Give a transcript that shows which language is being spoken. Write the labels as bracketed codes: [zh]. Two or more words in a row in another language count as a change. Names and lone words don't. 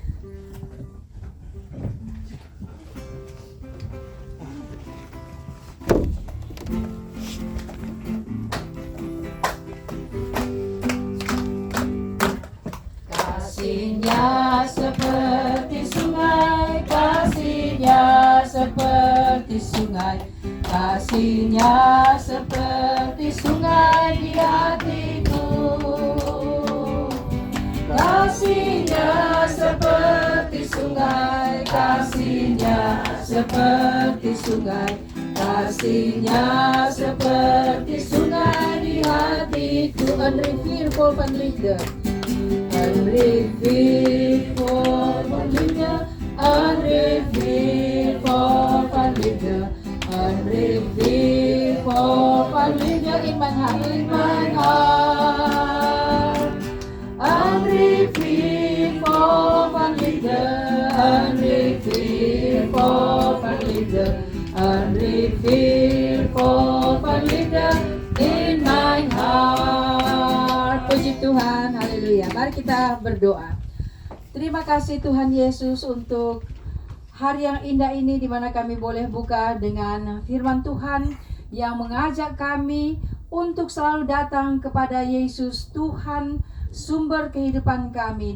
[id] Kasihnya seperti sungai, kasihnya seperti sungai, kasihnya seperti sungai di hatiku. Kasihnya seperti sungai kasih-Nya seperti sungai, kasih-Nya seperti sungai di hatiku. [nl] Een rivier vol van liefde, een rivier vol van liefde, een rivier vol van liefde, een rivier vol van liefde in mijn hart, in mijn hart. Een rivier vol van liefde, een rivier vol van liefde, een rivier vol van liefde in mijn heart. [id] Puji Tuhan, haleluya. Mari kita berdoa. Terima kasih Tuhan Yesus untuk hari yang indah ini di mana kami boleh buka dengan firman Tuhan yang mengajak kami untuk selalu datang kepada Yesus Tuhan, sumber kehidupan kami.